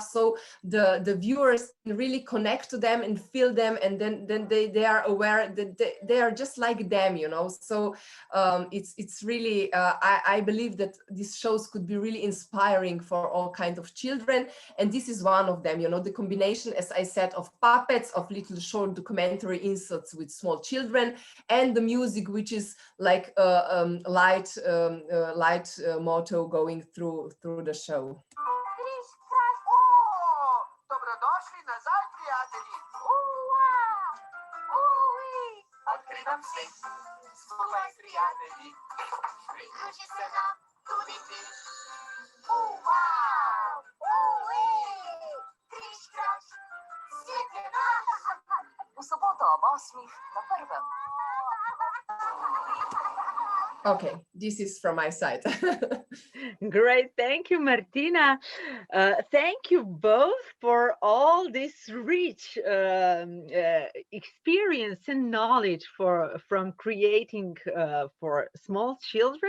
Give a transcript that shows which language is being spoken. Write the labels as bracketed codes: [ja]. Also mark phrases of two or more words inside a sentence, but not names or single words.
[en] So the viewers can really connect to them and feel them, and then they are aware that they are just like them, So it's really, I believe that these shows could be really inspiring for all kinds of children, and this is one of them, the combination, as I said, of puppets, of little short documentary inserts with small children, and the music, which is like light motto going through the show. [sl] Dobrodošli nazaj, prijatelji. Odkrivam se skupaj s prijatelji. Priključi se nam tudi ti. Križ, kraž, svet je naš. V soboto ob 8 na Prvem. [en] Okay, this is from my side. Great, thank you, Martina. Thank you both for all this rich experience and knowledge from creating for small children.